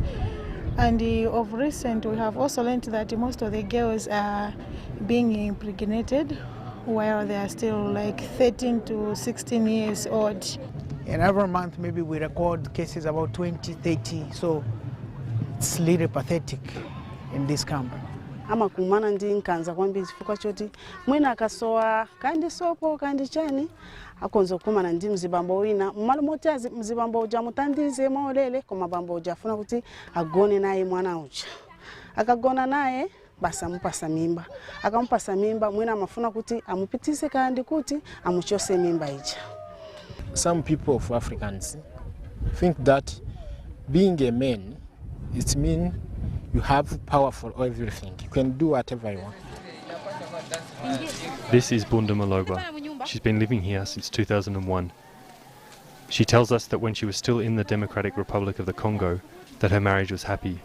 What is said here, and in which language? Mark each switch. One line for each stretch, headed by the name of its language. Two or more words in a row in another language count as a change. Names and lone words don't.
English: And of recent, we have also learned that most of the girls are being impregnated while they are still like 13 to 16 years old. And every month maybe we record cases about 20, 30, so it's really pathetic in this camp.
Nyanja: Amakumana ndi nkanza kwambiri chifukwa choti mwina akasowa kandi sopo kandi chani akonza kumana ndi mzibambo wina mmalo moti mzibambo uja mutandize maolele koma bambo uja afuna kuti agone naye mwana uja akagona naye basa amupasa mimba akampasa mimba mwina amafuna kuti amupitise kandi kuti amuchose mimba ija.
English: Some people of Africans think that being a man it means you have power for everything. You can do whatever you want. This is Bunda Maloba. She's been living here since 2001. She tells us that when she was still in the Democratic Republic of the Congo, that her marriage was happy.